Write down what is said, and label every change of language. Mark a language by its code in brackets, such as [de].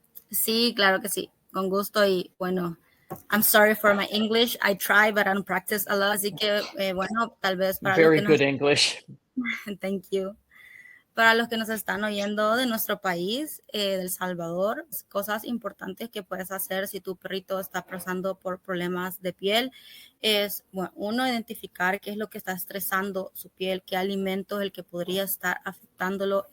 [es] Sí, claro que sí, con gusto. Y bueno, [en] I'm sorry for my English. I try, but I don't practice a lot. [es] Así que, bueno, tal vez para los [en] Very [es] que [en] good English. Thank you. [es] Para los que nos están oyendo de nuestro país, del Salvador, cosas importantes que puedes hacer si tu perrito está pasando por problemas de piel es, bueno, uno, identificar qué es lo que está estresando su piel, qué alimento es el que podría estar afectándolo.